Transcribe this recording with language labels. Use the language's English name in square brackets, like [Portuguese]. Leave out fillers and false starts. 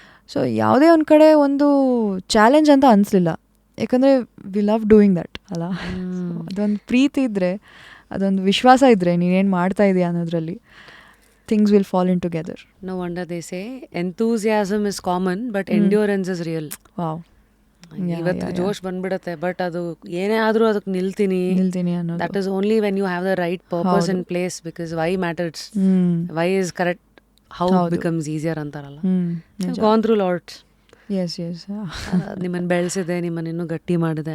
[Kannada] So ಯಾವುದೇ ಒಂದು ಕಡೆ ಒಂದು ಚಾಲೆಂಜ್ ಅಂತ ಅನಿಸ್ಲಿಲ್ಲ. ಯಾಕಂದರೆ [English] we love doing that [Kannada] ಅಲ್ಲ. ಅದೊಂದು ಪ್ರೀತಿ ಇದ್ದರೆ, ಅದೊಂದು ವಿಶ್ವಾಸ ಇದ್ದರೆ ನೀನೇನು ಮಾಡ್ತಾ ಇದೆಯಾ ಅನ್ನೋದ್ರಲ್ಲಿ [English] Things will fall in together. No wonder they say enthusiasm is common but endurance is real. Wow. [Kannada] ಇವತ್ತು ಜೋಶ್ ಬಂದ್ಬಿಡುತ್ತೆ ಬಟ್ ಅದು ಏನೇ ಆದರೂ ಅದಕ್ಕೆ ನಿಲ್ತೀನಿ ಅನ್ನೋದು. [English] that is only when you have the right purpose in place because why matters, why is correct, how becomes easier [Kannada] ಅಂತಾರಲ್ಲ. [English] Gone through lots. Yes yes. [Kannada] ನಿಮ್ಮನ್ನು ಬೆಳೆಸಿದೆ, ನಿಮ್ಮನ್ನು ಇನ್ನೂ ಗಟ್ಟಿ ಮಾಡಿದೆ.